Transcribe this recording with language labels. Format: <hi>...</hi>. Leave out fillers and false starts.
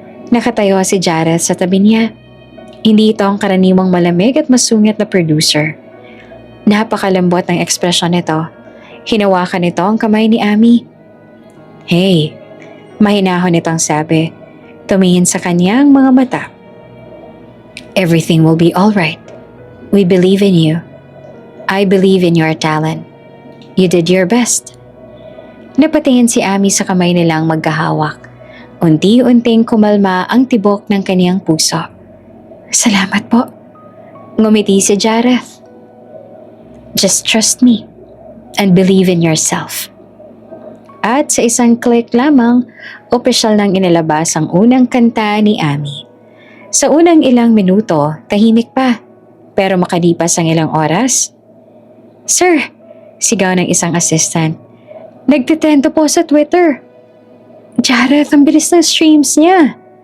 <tl>Nakatayo si Jareth sa tabi niya. Hindi ito ang karaniwang malamig at masungit na producer. Napakalambot ng ekspresyon nito. Hinawakan nito ang kamay ni Ami. Hey, mahinahon itong sabi. Tumingin sa kanyang mga mata.</tl> <en>Everything will be alright. We believe in you. I believe in your talent. You did your best.</en> <tl>Napatingin si Ami sa kamay nilang magkahawak. Unti-unting kumalma ang tibok ng kaniyang puso. Salamat po. Ngumiti si Jareth.</tl> <en>Just trust me and believe in yourself.</en> <tl>At sa isang click lamang, opisyal nang inilabas ang unang kanta ni Ami. Sa unang ilang minuto, tahimik pa. Pero makalipas ang ilang oras, Sir, sigaw ng isang assistant. Nagtitrendo po sa Twitter. Jareth, ang bilis ng streams niya.</tl>